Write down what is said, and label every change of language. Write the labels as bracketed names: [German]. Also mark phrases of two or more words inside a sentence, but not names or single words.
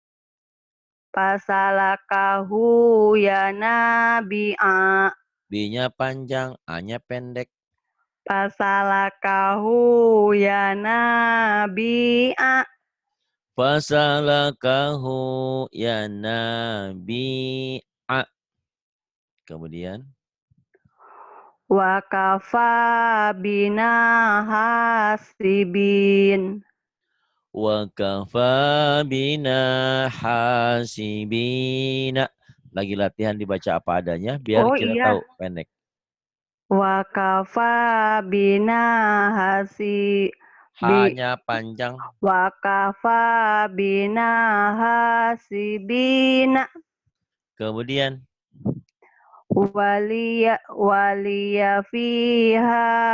[Arabic] فسلكه ينابيع. [Indonesian] B-nya panjang. A-nya pendek. [Arabic] فسلكه ينابيع. فسلكه ينابيع. Kemudian وكفى بنا حاسبين. وكفى بنا حاسبين. [Indonesian] Lagi latihan dibaca apa adanya biar Oh kita iya. tahu pendek. [Arabic] وكفى بنا [Indonesian] H-nya panjang. [Arabic] وكفى بنا حاسبين. Kemudian ولي فيها